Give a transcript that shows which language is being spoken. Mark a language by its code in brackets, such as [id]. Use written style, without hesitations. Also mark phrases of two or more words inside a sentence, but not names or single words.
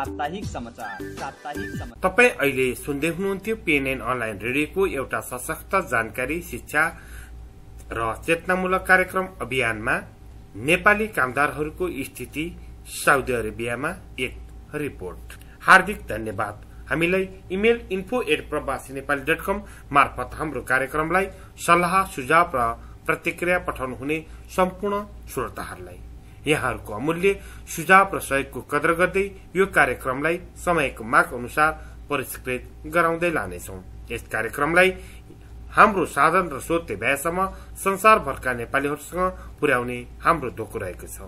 [ne] तपाई अहिले सुन्दै हुनुहुन्थ्यो PNN अनलाइन रेडियोको एउटा सशक्त जानकारी, शिक्षा र चेतनामूलक कार्यक्रम अभियानमा नेपाली कामदारहरूको स्थिति साउदी अरेबियामा एक रिपोर्ट। हार्दिक धन्यवाद। हामीलाई इमेल info@prabasiNepali.com मार्फत हाम्रो कार्यक्रमलाई सल्लाह, सुझाव र प्रतिक्रिया पठाउनु हुने सम्पूर्ण श्रोताहरूलाई यहाँहरूको अमूल्य सुझाव र सहयोगको कदर गर्दै यो कार्यक्रमलाई समयको माग अनुसार परिष्कृत गराउँदै लानेछौं। यस कार्यक्रमलाई हाम्रो साधन र स्रोतले भएसम्म संसारभरका नेपालीहरूसँग पुर्याउने हाम्रो धोको रहेको छ।